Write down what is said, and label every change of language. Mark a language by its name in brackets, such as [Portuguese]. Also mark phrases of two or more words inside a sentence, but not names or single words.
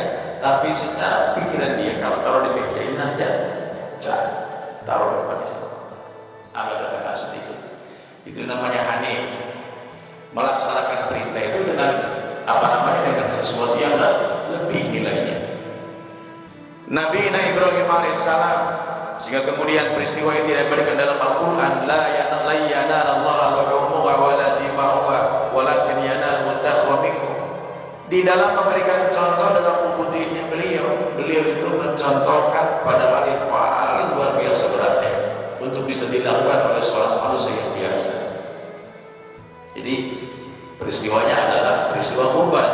[Indonesian] Tapi secara pikiran dia kalau taruh di meja ini nanti taruh di depan sini, agak ke tengah sedikit. Itu namanya hanif. Melaksanakan perintah itu dengan dengan sesuatu yang lebih nilainya. Nabi Ibrahim alaihissalam, sehingga kemudian peristiwa ini diberikan dalam Al-Quran, [Arabic] لا ينال الله لحومها ولا دماؤها ولكن يناله تقوى منكم. [Indonesian] Di dalam memberikan contoh dalam ubudiyahnya beliau itu mencontohkan pada hal yang paling luar biasa beratnya untuk bisa dilakukan oleh seorang manusia yang biasa. Jadi peristiwanya adalah peristiwa kurban.